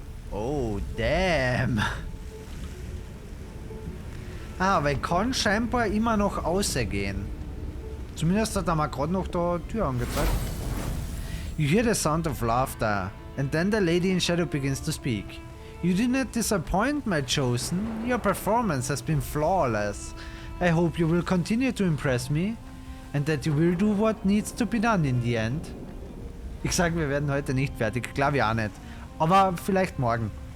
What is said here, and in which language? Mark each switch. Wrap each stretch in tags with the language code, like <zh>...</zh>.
<en>Oh, damn.</en> <de>Aber ich kann scheinbar immer noch rausgehen. Zumindest hat er mir gerade noch da Tür angezeigt.</de> <en>You hear the sound of laughter, and then the lady in shadow begins to speak. You did not disappoint, my chosen. Your performance has been flawless. I hope you will continue to impress me and that you will do what needs to be done in the end.</en> <de>Ich sage, wir werden heute nicht fertig. Glaube ich auch nicht. Aber vielleicht morgen.</de>